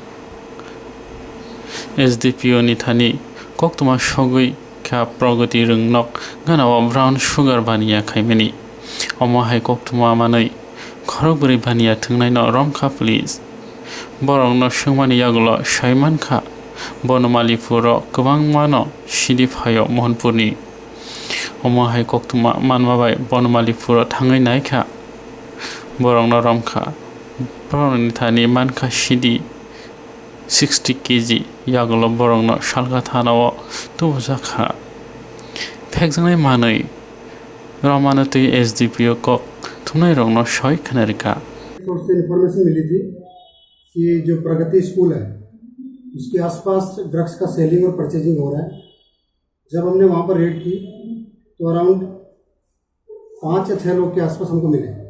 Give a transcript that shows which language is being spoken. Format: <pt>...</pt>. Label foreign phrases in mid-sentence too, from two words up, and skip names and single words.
<trp>SDPO ni thani koktoma sogoi kha progoti rwngnok ganao brown sugar baniya khaimani omo hai koktoma manai khorokbri baniya thungnai no romkha police borok no sungmani yagulo saimankha Bonomalipuro kwbangma no sidi phayo Mohanpurni omo hai koktoma manma bai Bonomalipuro thangai naikha borok no romkha borok ni thani mankha sidi 60 kg yagulo borok no salga thanao tubujaka phekjanai manai Ramanatui SDPO को thunai rang no shoy khanrika</trp> <hi>सोर्स से इन्फॉर्मेशन मिली थी कि जो प्रगति स्कूल है उसके आसपास ड्रग्स का सेलिंग और परचेजिंग हो रहा है। जब हमने वहाँ पर रेड की तो अराउंड 5 या 6 लोग के आसपास हमको मिले।</hi>